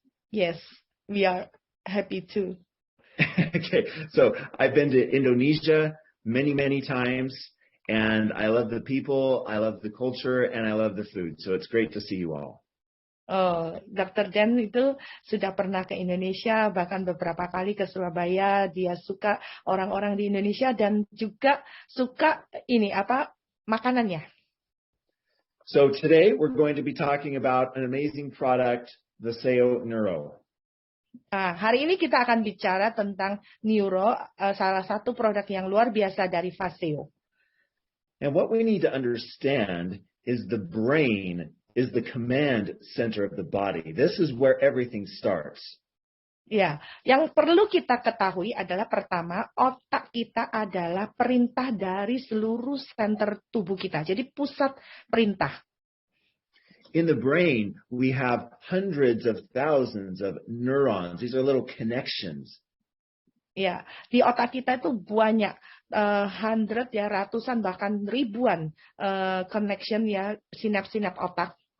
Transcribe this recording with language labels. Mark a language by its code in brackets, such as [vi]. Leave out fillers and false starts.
[en] Yes, we are happy too. Okay, so I've been to Indonesia many times, and I love the people, I love the culture, and I love the food. So it's great to see you all. Oh, Dr. [id] Dan itu sudah pernah ke Indonesia, bahkan beberapa kali ke Surabaya. Dia suka orang-orang di Indonesia dan juga suka makanannya. [en] So today we're going to be talking about an amazing product, the SEO Neuro. [id] Hari ini kita akan bicara tentang Neuro, salah satu produk yang luar biasa dari Faseo. [en] And what we need to understand is the brain is the command center of the body. This is where everything starts. [id] Ya, yang perlu kita ketahui adalah pertama, otak kita adalah perintah dari seluruh center tubuh kita. Jadi pusat perintah. [en] In the brain, we have hundreds of thousands of neurons. These are little connections. [id] Ya, di otak kita itu banyak, ratusan bahkan ribuan connection sinap-sinap otak.